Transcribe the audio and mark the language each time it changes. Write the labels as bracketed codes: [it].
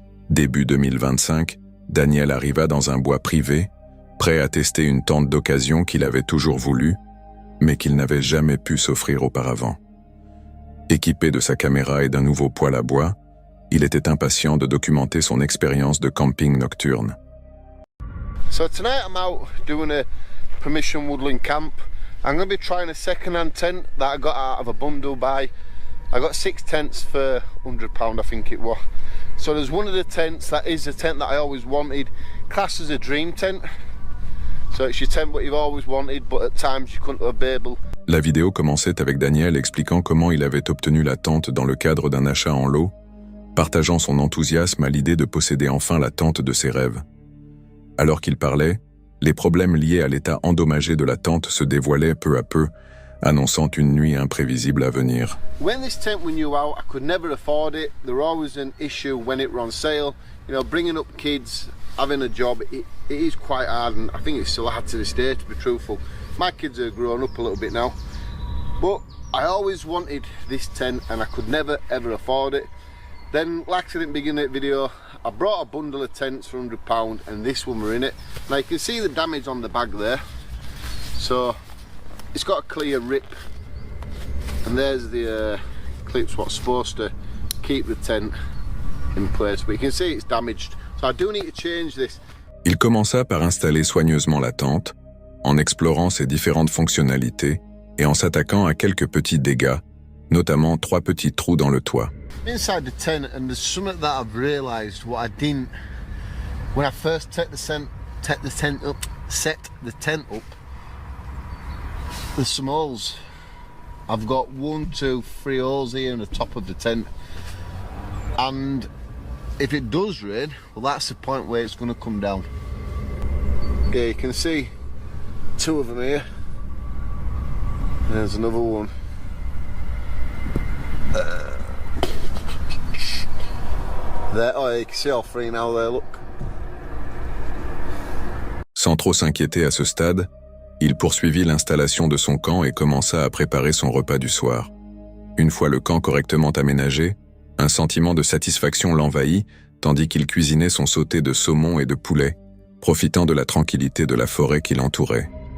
[fr] Début 2025, Daniel arriva dans un bois privé, prêt à tester une tente d'occasion qu'il avait toujours voulu, mais qu'il n'avait jamais pu s'offrir auparavant. Équipé de sa caméra et d'un nouveau poêle à bois, il était impatient de documenter son expérience de camping nocturne. [en] So tonight I'm out doing a permission woodland camp. I'm going to be trying a second-hand tent that I got out of a bundle buy. I got 6 tents for £100, I think it was. So there's one of the tents that is a tent that I always wanted, classed as a dream tent. So it's your tent what you've always wanted, but at times you couldn't be able. [fr] La vidéo commençait avec Daniel expliquant comment il avait obtenu la tente dans le cadre d'un achat en lot, partageant son enthousiasme à l'idée de posséder enfin la tente de ses rêves. Alors qu'il parlait, les problèmes liés à l'état endommagé de la tente se dévoilaient peu à peu, annonçant une nuit imprévisible à venir. [en] When this tent was new out, I could never afford it. There was always an issue when it was on sale. You know, bringing up kids, having a job, it is quite hard, and I think it's still hard to this day, to be truthful. My kids are grown up a little bit now, but I always wanted this tent and I could never ever afford it. Then, like I said in the beginning of the video, I brought a bundle of tents for £100 and this one were in it. Now you can see the damage on the bag there. So it's got a clear rip, and there's the clips what's supposed to keep the tent in place, but you can see it's damaged. So I do need to change this. [fr] Il commença par installer soigneusement la tente, en explorant ses différentes fonctionnalités et en s'attaquant à quelques petits dégâts, notamment 3 petits trous dans le toit. [en] Inside the tent, and there's something that I've realised what I didn't when I first set the tent up. There's some holes. I've got 1, 2, 3 holes here in the top of the tent, and if it does rain, well, that's the point where it's going to come down. Yeah, you can see 2 of them here. There's another one. There, oh, you can see all 3 now there, look. [fr] Sans trop s'inquiéter à ce stade, il poursuivit l'installation de son camp et commença à préparer son repas du soir. Une fois le camp correctement aménagé, un sentiment de satisfaction l'envahit, tandis qu'il cuisinait son sauté de saumon et de poulet, profitant de la tranquillité de la forêt qui l'entourait.